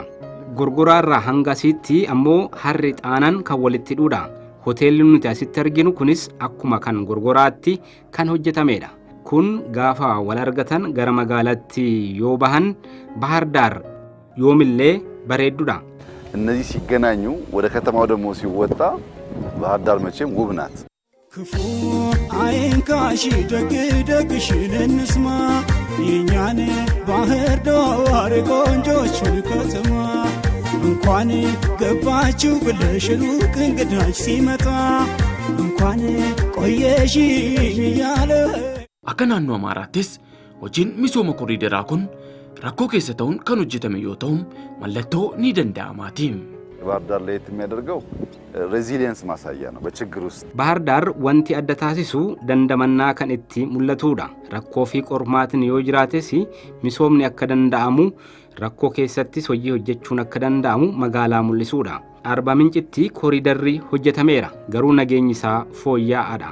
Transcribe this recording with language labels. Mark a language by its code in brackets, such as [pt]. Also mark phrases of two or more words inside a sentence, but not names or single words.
[om] Gorgoraarraa hanga asitti ammoo harri xaanaan kan walitti hidhuudha. Hoteelli nuti asitti arginu kunis akkuma kan Gorgoraatti kan hojjetamedha. Kun gaafa wal argatan gara magaalaatti yoo bahan Baahirdaar yoomillee bareeddudha. [am] እነዚህ ሲገናኙ ወደ ከተማው ደግሞ ሲወጣ ባህርዳር መቼም ውብ ናት። ክፉ አይንካሽ ደግ ደግሽን እንስማ የኛን ባህርዳር ቆንጆቹን ከተማ እንኳን ገባችሁ ብለሽ ሩቅ እንግዳች ሲመጣ እንኳን ቆየሽ እያለ [om] akka naannoo Amaaraattis hojiin misooma koriidaraa kun rakkoo keessa ta'uun kan hojjetame yoo ta'u mallattoo ni danda'amaati. [am] ባህርዳር ለየት የሚያደርገው ሬዚሊየንስ ማሳያ ነው። በችግር ውስጥ [om] Baahirdaar wanti adda taasisu dandamannaa kan itti mul'atudha. Rakkoo fi qormaatiin yoo jiraates misoomni akka danda'amu rakkoo keessattis hojii hojjechuun akka danda'amu magaalaa mul'isudha. Arbaa Mincitti kooriidarri hojjetameera garuu nageenyi isaa fooyya'aadha.